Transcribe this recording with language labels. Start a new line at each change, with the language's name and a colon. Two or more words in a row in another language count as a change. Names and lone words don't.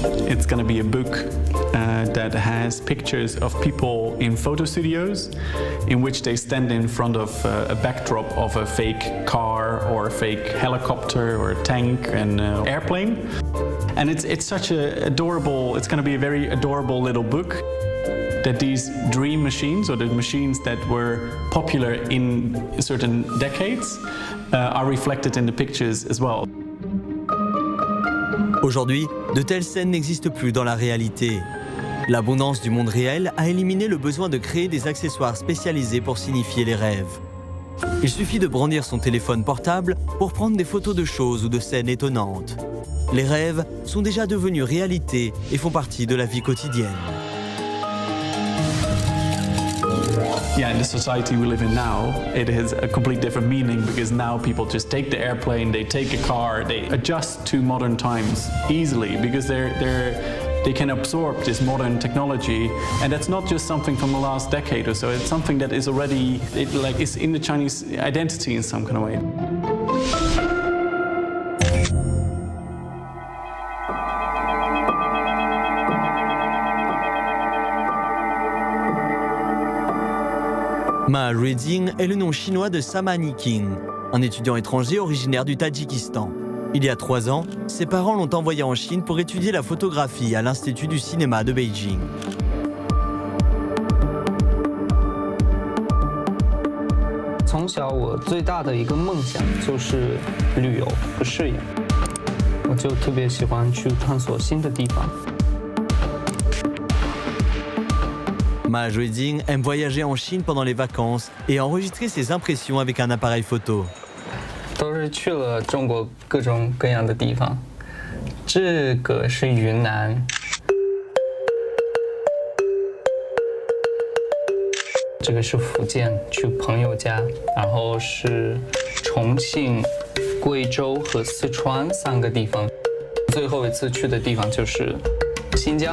English: It's going to be a book that has pictures of people in photo studios in which they stand in front of a backdrop of a fake car or a fake helicopter or a tank and airplane. And it's such a adorable, it's going to be a very adorable little book that these dream machines, or the machines that were popular in certain decades, are reflected in the pictures as well.
French: Aujourd'hui, de telles scènes n'existent plus dans la réalité. L'abondance du monde réel a éliminé le besoin de créer des accessoires spécialisés pour signifier les rêves. Il suffit de brandir son téléphone portable pour prendre des photos de choses ou de scènes étonnantes. Les rêves sont déjà devenus réalité et font partie de la vie quotidienne.
English: Yeah, in the society we live in now, it has a complete different meaning because now people just take the airplane, they take a car, they adjust to modern times easily because they can absorb this modern technology, and that's not just something from the last decade or so. It's something that is already, it's in the Chinese identity in some kind of way.
French: Ma Ruijing est le nom chinois de Sama Niking, un étudiant étranger originaire du Tadjikistan. Il y a 3 ans, ses parents l'ont envoyé en Chine pour étudier la photographie à l'Institut du cinéma de Beijing.
Chinese: 从小我最大的一个梦想就是旅游和摄影，我就特别喜欢去探索新的地方。
French: Ma Ruijing aime voyager en Chine pendant les vacances et enregistrer ses impressions avec un appareil photo.
Chinese: 都是去了中国各种各样的地方，这个是云南，这个是福建，去朋友家，然后是重庆、贵州和四川3个地方，最后一次去的地方就是新疆。